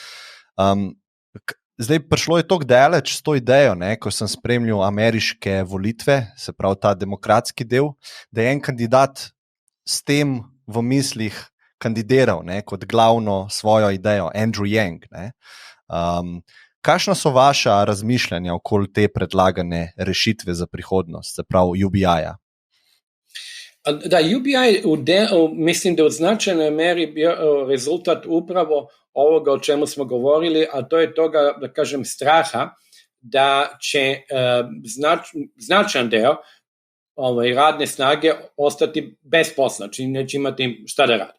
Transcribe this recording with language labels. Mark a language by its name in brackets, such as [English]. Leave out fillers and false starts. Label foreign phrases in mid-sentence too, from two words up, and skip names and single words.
[Slovenian] Zdaj, prišlo je toliko daleč s to idejo, ne, ko sem spremljal ameriške volitve, se pravi ta demokratski del, da je en kandidat s tem v mislih kandidiral, ne, kot glavno svojo idejo, Andrew Yang. Ne. Kakšna so vaša razmišljanja okoli te predlagane rešitve za prihodnost, se pravi UBI-ja? [Serbian] Da, UBI mislim da u značajnoj meri bio rezultat upravo ovoga o čemu smo govorili, a to je toga, da kažem, straha da će značajan deo radne snage ostati bez posla, znači neće imati šta da radi.